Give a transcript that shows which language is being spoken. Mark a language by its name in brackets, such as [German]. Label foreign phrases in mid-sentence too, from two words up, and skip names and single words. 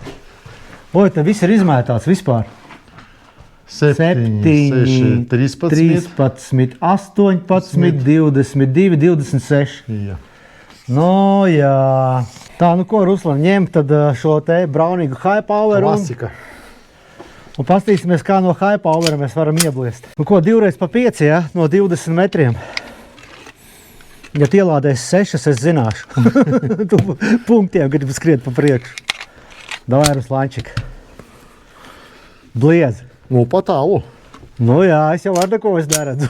[Latvian] Oi, te viss ir izmētāts vispār. 7, 6, 13. 13, 18, 22, 26. Jā. Nu, jā. Tā, nu ko, Ruslan, ņem tad šo te braunīgu [English] high power [Latvian] Klasika. un pastīsimies, kā no [English] high power [Latvian] mēs varam iebliest. Nu ko, 2 reiz pa 5, ja? No 20 metriem. Ja tu ielādēsi 6, es zināšu. Tu punktiem gribi skriet pa priekšu. Davai, Ruslančik. Bliez. Nu, pa tālu. Nu jā, es jau ar neko es neredzu.